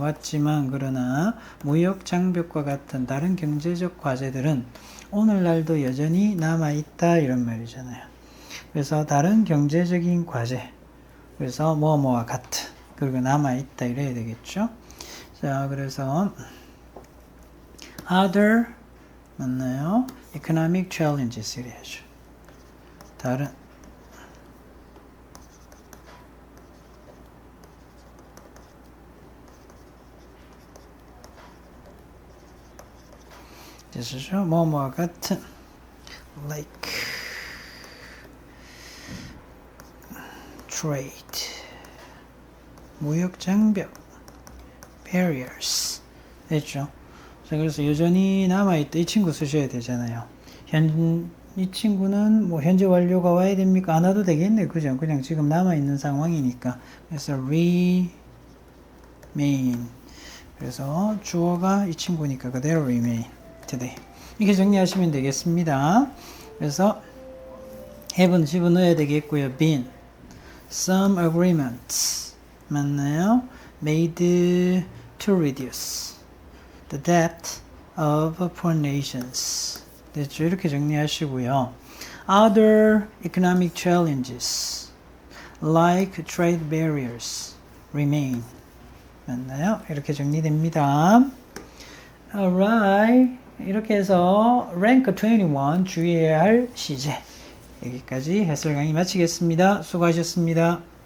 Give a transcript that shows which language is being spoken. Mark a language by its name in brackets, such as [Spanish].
[Korean] 왔지만 그러나 무역 장벽과 같은 다른 경제적 과제들은 오늘날도 여전히 남아있다 이런 말이잖아요. 그래서 다른 경제적인 과제 그래서 뭐뭐와 같은 그리고 남아있다 이래야 되겠죠. 자, 그래서 other 맞나요? [English] economic challenges [Korean] 이래야죠. 다른 뜻이죠. 뭐뭐와 같은 [English] like trade [Korean] 무역 장벽 [English] barriers [Korean] 됐죠. 자, 그래서 여전히 남아있다 이 친구 쓰셔야 되잖아요. 이 친구는 뭐 현재 완료가 와야 됩니까? 안 와도 되겠네 그죠? 그냥 지금 남아있는 상황이니까 그래서 remain 그래서 주어가 이 친구니까 그대로 [English] remain today. [Korean] 이렇게 정리하시면 되겠습니다. 그래서 have는 집어넣어야 되겠고요. [English] been, some agreements [Korean] 맞나요? [English] made to reduce the debt of poor nations. [Korean] 됐죠? 이렇게 정리하시고요. [English] Other economic challenges like trade barriers remain. [Korean] 맞나요? 이렇게 정리됩니다. [English] Alright. [Korean] 이렇게 해서 rank 21 주의해야 할 시제. 여기까지 해설 강의 마치겠습니다. 수고하셨습니다.